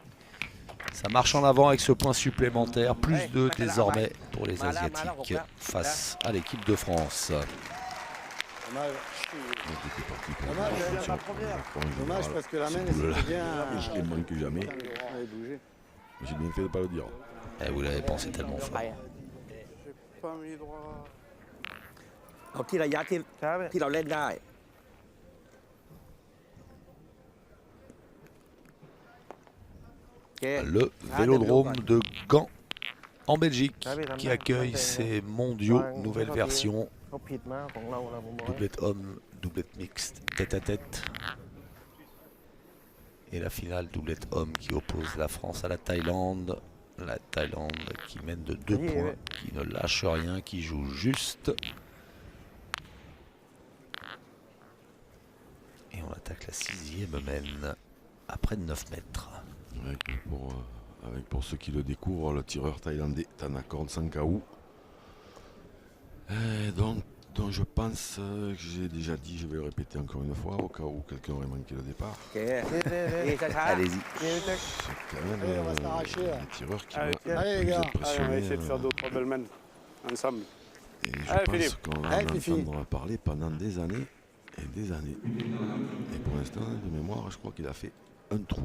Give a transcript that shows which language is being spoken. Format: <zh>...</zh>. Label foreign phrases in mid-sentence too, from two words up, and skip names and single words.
<fr>Ça marche en avant avec ce point supplémentaire, plus 2 désormais pour les Asiatiques face à l'équipe de France. Dommage. Donc, il était parti pour Dommage, une elle a action. la première. En général, Dommage parce que la ce main, elle boule-là, s'était bien. je ne manque jamais. Elle bouger. J'ai bien fait de ne pas le dire. Et vous l'avez pensé tellement fort. J'ai pas mis droit.</fr> <th>เอาที่ระยะที่ ช้าไป ที่เราเล่นได้</th> <fr>Le vélodrome de Gand en Belgique qui accueille ces mondiaux, nouvelle version,</fr> <th>เขาผิดมากของเราผมบอก</th> <fr>doublette homme, doublette mixte, tête à tête. Et la finale doublette homme qui oppose la France à la Thaïlande. La Thaïlande qui mène de 2 points, qui ne lâche rien, qui joue juste. Et on attaque la 6e mène à près de 9 mètres. Avec pour ceux qui le découvrent, le tireur thaïlandais Thanakorn Sankhaou. Donc je pense que j'ai déjà dit, je vais le répéter encore une fois, au cas où quelqu'un aurait manqué le départ.</fr> <th>โอเคนี่ช้า</th> <fr>Allez-y. C'est quand même Allez, on va s'arracher, là. les tireurs qui Allez, vont allez, les plus gars. être Allez, on va pressionnés. essayer de faire 2-3 belles mains ensemble. Et je Allez, pense Philippe. qu'on va Allez, en Fifi. entendre parler pendant des années et des années. Et pour l'instant, de mémoire, je crois qu'il a fait un trou.</fr>